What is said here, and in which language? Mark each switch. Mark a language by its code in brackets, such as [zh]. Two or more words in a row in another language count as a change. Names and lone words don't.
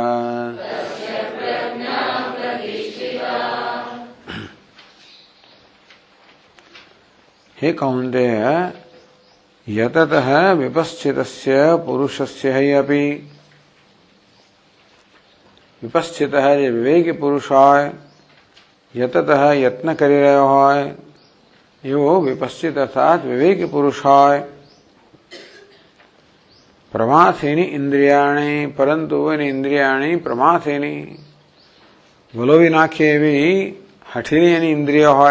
[sa] हे कौन्तेय यततः विपश्चितस्य पुरुषस्य हि अपि। [gu] विपश्चितः જે વિવેકી પુરુષ હોય, યતતઃ યત્ન કરી રહ્યો હોય, એવો વિપશ્ચિત અર્થાત વિવેકી પુરુષ હોય। [sa] પ્રમાથીની ઇન્દ્રિયાણી, [gu] પરંતુ એની [sa] ઇન્દ્રિયાણી પ્રમાથીની [gu] વલોવી નાખે એવી હઠીલી એની ઇન્દ્રિય હોય।